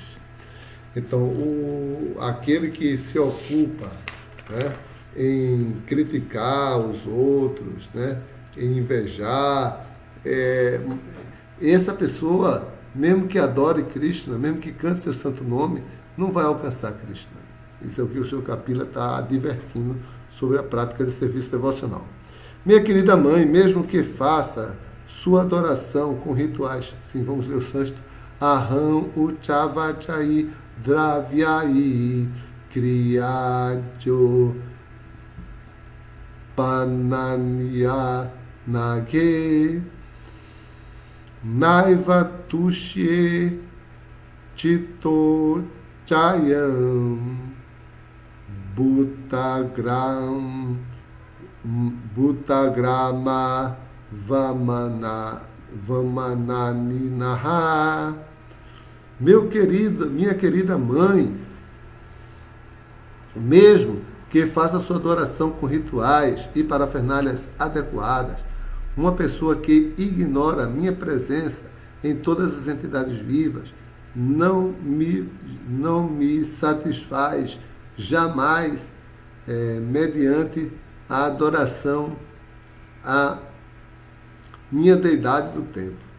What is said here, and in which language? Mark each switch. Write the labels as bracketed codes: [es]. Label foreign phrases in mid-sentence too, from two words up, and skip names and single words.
[pt] Então, aquele que se ocupa, né, em criticar os outros, né, em invejar, essa pessoa, mesmo que adore Krishna, mesmo que cante seu santo nome, não vai alcançar Krishna. Isso é o que o Sr. Kapila está advertindo sobre a prática de serviço devocional. Minha querida mãe, mesmo que faça sua adoração com rituais, sim, vamos ler o sânscrito, [sa] Aham Uchavachai Dravyai Kriyajo Pananya Nage Naiva Tushye Chito Chayam Butagrama Vamananinaha. [pt] Minha querida mãe, mesmo que faça sua adoração com rituais e parafernálias adequadas, uma pessoa que ignora a minha presença em todas as entidades vivas não me satisfaz jamais mediante a adoração à minha deidade do tempo.